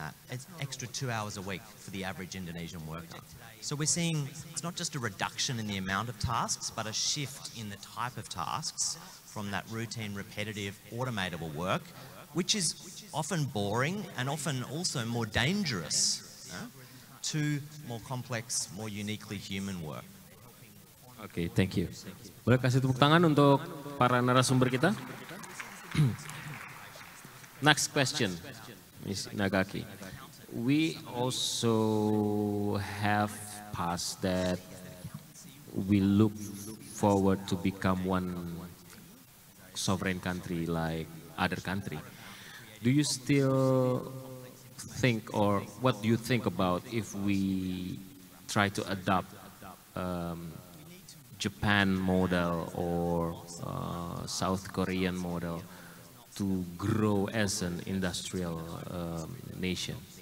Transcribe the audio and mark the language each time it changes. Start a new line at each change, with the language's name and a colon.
English: It's extra 2 hours a week for the average Indonesian worker. So we're seeing it's not just a reduction in the amount of tasks, but a shift in the type of tasks from that routine, repetitive, automatable work, which is often boring and often also more dangerous, to more complex, more uniquely human work. Oke, thank you.
Indonesian: Boleh kasih tepuk tangan untuk para narasumber kita?
English: Next question, Ms. Nagaki. We also have passed that we look forward to become one sovereign country like other country. Do you still think, or what do you think about if we try to adopt Japan model or South Korean model to grow as an industrial nation?